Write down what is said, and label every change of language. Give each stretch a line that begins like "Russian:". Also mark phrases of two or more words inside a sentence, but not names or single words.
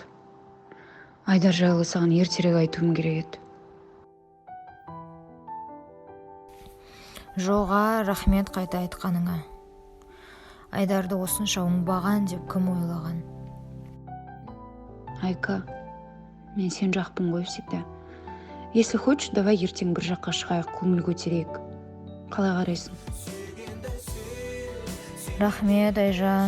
Kazakh: Айдар жайлы саған ертерек айтуым керек еді. Жоға, рахмет қайта айтқаныңа. Айдарды осынша оңбаған деп кім ойлаған? Айка, мен сен жақпын ғой всегда.
Russian: Если хочешь, давай
Kazakh: ертең бір жаққа шығайық, көңіл көтерейік. Қалай қарайсың? Рахмет, Айжан.